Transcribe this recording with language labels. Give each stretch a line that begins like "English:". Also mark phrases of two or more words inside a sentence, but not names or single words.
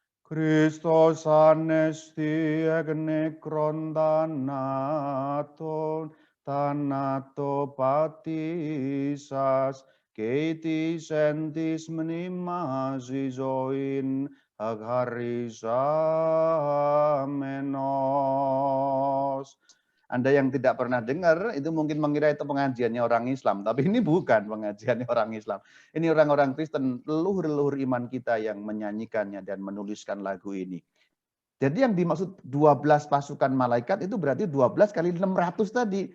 Greek: Χριστὸς ἀνέστη ἐκ νεκρῶν θανάτῳ πατήσας καὶ τοῖς ἐν τοῖς μνήμασι ζωὴν χαρισάμενος.
Indonesian: Anda yang tidak pernah dengar, itu mungkin mengira itu pengajiannya orang Islam. Tapi ini bukan pengajiannya orang Islam. Ini orang-orang Kristen, leluhur-leluhur iman kita yang menyanyikannya dan menuliskan lagu ini. Jadi yang dimaksud 12 pasukan malaikat itu berarti 12 kali 600 tadi.